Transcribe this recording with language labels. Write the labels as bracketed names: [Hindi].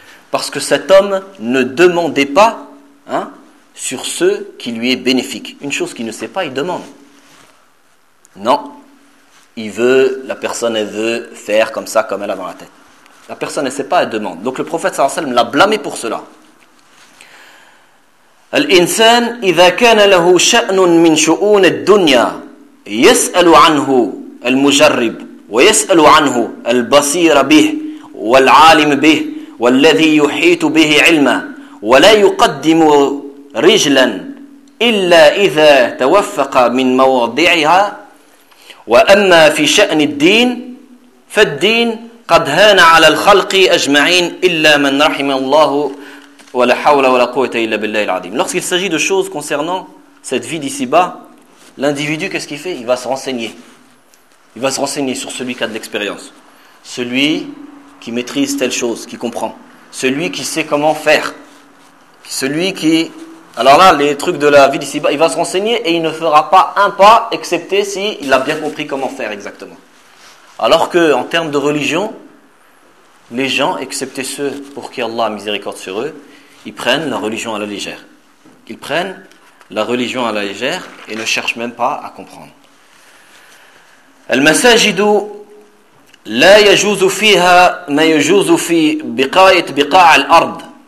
[French] Parce que cet homme ne demandait pas sur ce qui lui est bénéfique. Une chose qu'il ne sait pas, il demande. Non. Il veut, la personne elle veut faire comme ça, comme elle a dans la tête. La personne ne sait pas, elle demande. Donc le prophète [Arabic] sallallahu alayhi wa sallam [French] l'a blâmé pour cela. [Arabic] الإنسان إذا كان له شأن من شؤون الدنيا يسأل عنه المجرب ويسأل عنه البصير به والعالم به والذي يحيط به علما ولا يقدم رجلا إلا إذا توفق من مواضعها وأما في شأن الدين فالدين قد هان على الخلق أجمعين إلا من رحم الله. [French] Lorsqu'il s'agit de choses concernant cette vie d'ici-bas, l'individu, qu'est-ce qu'il fait? Il va se renseigner. Il va se renseigner sur celui qui a de l'expérience. Celui qui maîtrise telle chose, qui comprend. Celui qui sait comment faire. Celui qui... Alors là, les trucs de la vie d'ici-bas, il va se renseigner et il ne fera pas un pas, excepté s'il a bien compris comment faire exactement. Alors qu'en termes de religion, les gens, excepté ceux pour qui Allah a miséricorde sur eux, ils prennent la religion à la légère. Ils prennent la religion à la légère et ne cherchent même pas à comprendre. [Arabic] المساجد لا يجوز فيها ما يجوز في بقاع الأرض.